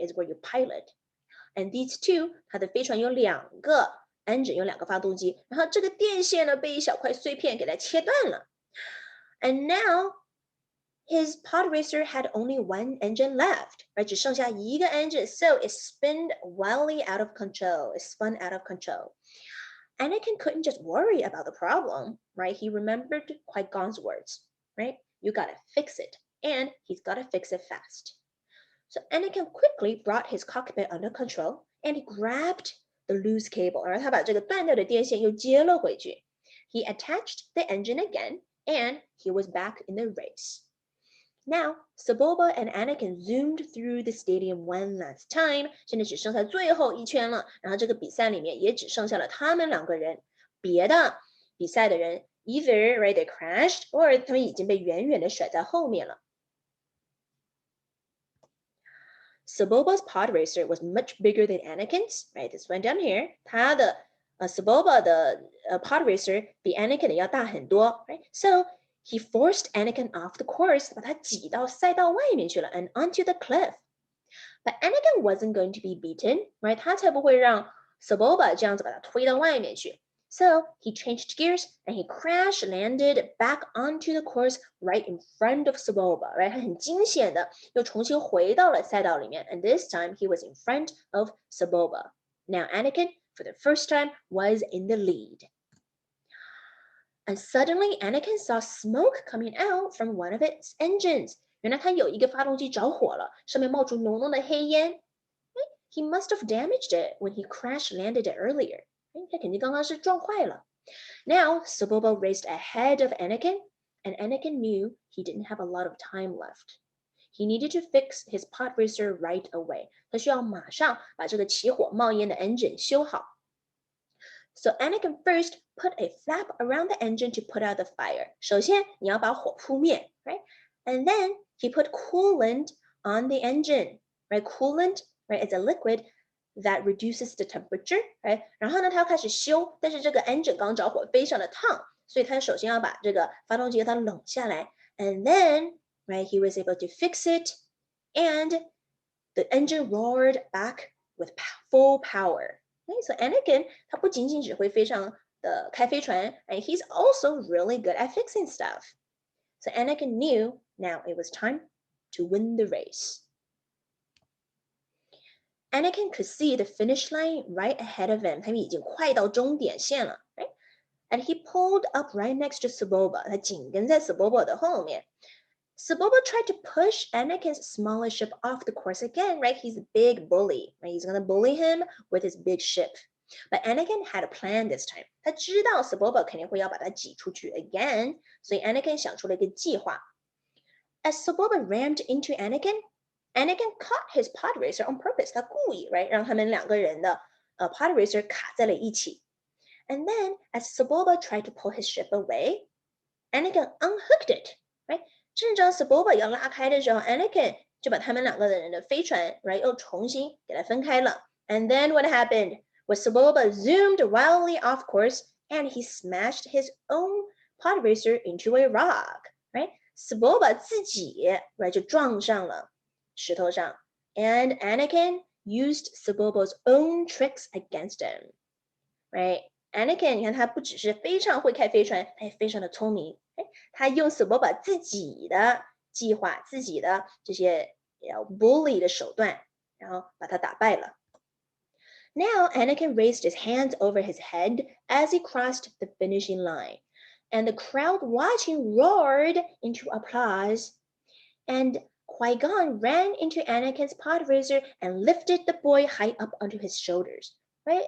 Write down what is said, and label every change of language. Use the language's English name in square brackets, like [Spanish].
[English] Is where you pilot. And these two, [Chinese] 它的飞船有两个 engine， 有两个发动机，然后这个电线呢被一小块碎片给它切断了。 [English] And now his pod racer had only one engine left, right? [Chinese] 只剩下一个 [English] engine, so it spun wildly out of control. It spun out of control. Anakin couldn't just worry about the problem, right? He remembered Qui-Gon's words, right? You gotta fix it, and he's gotta fix it fast. So Anakin quickly brought his cockpit under control, and he grabbed the loose cable. [Chinese] 然后他把这个断掉的电线又接了回去。 [English] He attached the engine again, and he was back in the race. Now, Sebulba and Anakin zoomed through the stadium one last time. [Chinese] 现在只剩下最后一圈了，然后这个比赛里面也只剩下了他们两个人，别的比赛的人 [English] either right they crashed or [Chinese] 他们已经被远远的甩在后面了。 [English] Sebulba's pod racer was much bigger than Anakin's, right? This one down here. [Chinese] 他的Sebulba 的pod racer 比 Anakin 的要大很多 right? [English] So he forced Anakin off the course, [Chinese] 把他挤到赛道外面去了 [English] and onto the cliff. But Anakin wasn't going to be beaten, right? [Chinese] 他才不会让 Sebulba 这样子把他推到外面去。 [English] So he changed gears and he crash landed back onto the course right in front of Sebulba, right? [Chinese] 他很惊险的又重新回到了赛道里面 [English] and this time he was in front of Sebulba. Now Anakin, for the first time, was in the lead. And suddenly Anakin saw smoke coming out from one of its engines. [Chinese] 原来他有一个发动机着火了，上面冒出浓浓的黑烟。 [English] He must have damaged it when he crash landed it earlier. [Chinese] 他肯定刚刚是撞坏了。 [English] Now Sebulba raced ahead of Anakin, and Anakin knew he didn't have a lot of time left. He needed to fix his pod racer right away. [Chinese] 他需要马上把这个起火冒烟的 engine 修好。 [English] So Anakin first put a flap around the engine to put out the fire. [Chinese] 首先你要把火扑灭 right? [English] And then he put coolant on the engine, right? Coolant, right, is a liquid that reduces the temperature, right? [Chinese] 然后呢，他要开始修，但是这个 engine 刚着火，非常的烫，所以他首先要把这个发动机给它冷下来 [English] and then, right, he was able to fix it, and the engine roared back with full power. Okay, so Anakin [Chinese] 他不仅仅只会非常的开飞船 [English] and he's also really good at fixing stuff. So Anakin knew now it was time to win the race. Anakin could see the finish line right ahead of him. [Chinese] 他们已经快到终点线了 [English] right? And he pulled up right next to Sebulba. [Chinese] 他紧跟在 Sebulba 的后面。 [English] Sebulba tried to push Anakin's smaller ship off the course again, right? He's a big bully, right? He's gonna bully him with his big ship. But Anakin had a plan this time. [Chinese] 他知道 Sebulba 肯定会要把他挤出去 again, 所以 Anakin 想出了一个计划。 [English] As Sebulba rammed into Anakin, Anakin caught his pod racer on purpose. [Chinese] 他故意 right 让他们两个人的pod racer 卡在了一起。 [English] And then, as Sebulba tried to pull his ship away, Anakin unhooked it, right? [Chinese] 正当 Sebulba 要拉开的时候 ，Anakin 就把他们两个人的飞船 right 又重新给它分开了。 [English] And then what happened was Sebulba zoomed wildly off course and he smashed his own pod racer into a rock, right? Sebulba [Chinese] 自己 [English] right [Chinese] 就撞上了石头上 [English] and Anakin used Sebulba's own tricks against him, right? [Chinese] Anakin 你看他不只是非常会开飞船，他也非常的聪明。他用 Sebulba 自己的计划、自己的这些 bully 的手段，然后把他打败了。 [English] Now Anakin raised his hands over his head as he crossed the finishing line, and the crowd watching roared into applause. And Qui-Gon ran into Anakin's pod racer and lifted the boy high up onto his shoulders. Right?